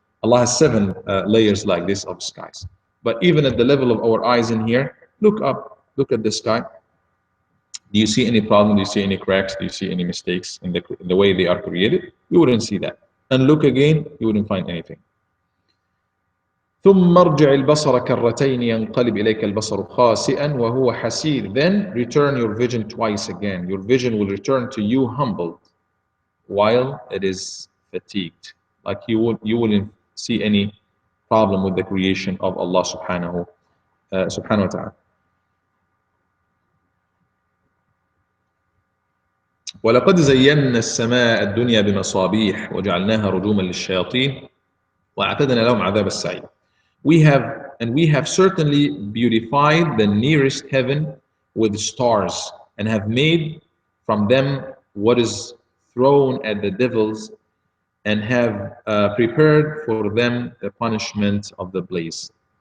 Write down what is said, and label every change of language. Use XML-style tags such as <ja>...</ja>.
<en>Allah has 7 layers like this of skies. But even at the level of our eyes in here, look up. Look at the sky. Do you see any problem? Do you see any cracks? Do you see any mistakes in the way they are created? You wouldn't see that. And look again, you wouldn't find anything.</en> <ar>ثم ارجع البصر كرتين ينقلب إليك البصر خاسئا وهو حسير.</ar> <en>Then return your vision twice again. Your vision will return to you humbled while it is fatigued. Like you wouldn't see any problem with the creation of Allah subhanahu wa ta'ala.</en> <ar>ولقد زينا السماء الدنيا بمصابيح وجعلناها رجوما للشياطين وأعتدنا لهم عذاب السعير.</ar> <en>We have certainly beautified the nearest heaven with stars and have made from them what is thrown at the devils and have prepared for them the punishment of the blaze.</en>